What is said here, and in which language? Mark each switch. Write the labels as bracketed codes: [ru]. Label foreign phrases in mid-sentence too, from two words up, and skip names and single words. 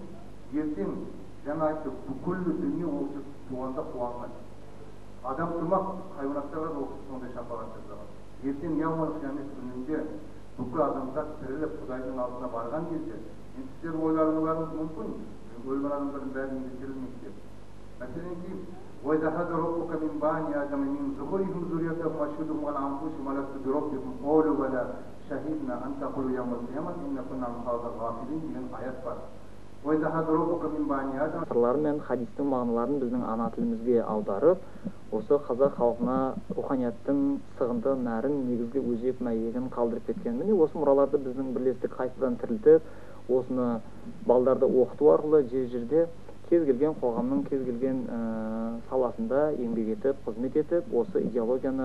[kk] Ертең жаңа айтты, бүкіл дүние осы туғанда қуанған. Адам тұрмақ, хайуанаттарға да сондай шапағат жасаған. Ертең [ar] يوم القيامة [kk] күнінде бүкіл адамзат тіріліп Құдайдың алдына барған кезде, енді сіздер ойларыңыз мүмкін, өлген адамдардың бәрі неге тірілмейді деп. Мәселенки, [ar] وَإِذَا أَخَذَ رَبُّكَ مِنْ بَنِي آدَمَ مِنْ ظُهُورِهِمْ ذُرِّيَّتَهُمْ وَأَشْهَدَهُمْ عَلَى أَنفُسِهِمْ أَلَسْتُ بِرَبِّكُمْ قَالُوا بَلَى شَهِدْنَا أَنْ تَقُولُوا يَوْمَ الْقِيَامَةِ إِنَّا كُنَّا عَنْ هَذَا غَافِلِينَ [kk] деген аят бар. [ar] وَإِذَا أَخَذَ رَبُّكَ مِنْ بَنِي آدَمَ [kk] Сырлары мен хадистің мағыналарын біздің ана тілімізге аударып, осы қазақ халқына руханияттың сығынды нәрін, негізгі өзек мәйегін қалдырып кеткен. Міне осы мұраларды біздің бірлестік қайтадан тірілтіп, осыны балдарды оқыту арқылы жер-жерде кез келген қоғамның кез келген саласында еңбек етіп, қызмет етіп, осы идеологияны